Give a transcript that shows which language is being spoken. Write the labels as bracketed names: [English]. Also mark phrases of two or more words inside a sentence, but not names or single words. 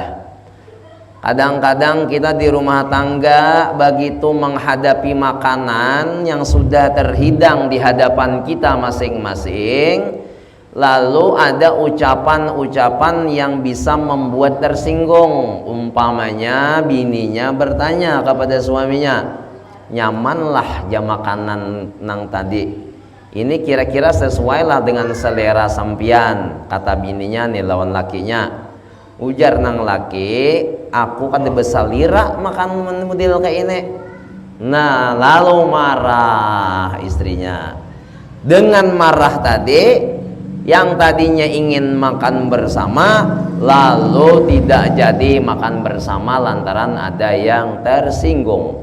[Indonesian] Kadang-kadang kita di rumah tangga begitu menghadapi makanan yang sudah terhidang di hadapan kita masing-masing, lalu ada ucapan-ucapan yang bisa membuat tersinggung. Umpamanya bininya bertanya kepada suaminya, [Banjar] nyamanlah jam makanan nang tadi, ini kira-kira sesuai lah dengan selera sampian, kata bininya nih lawan lakinya. Ujar nang laki, aku kan besar lira makan model kayak ini. [Indonesian] Nah, lalu marah istrinya. Dengan marah tadi, yang tadinya ingin makan bersama, lalu tidak jadi makan bersama lantaran ada yang tersinggung.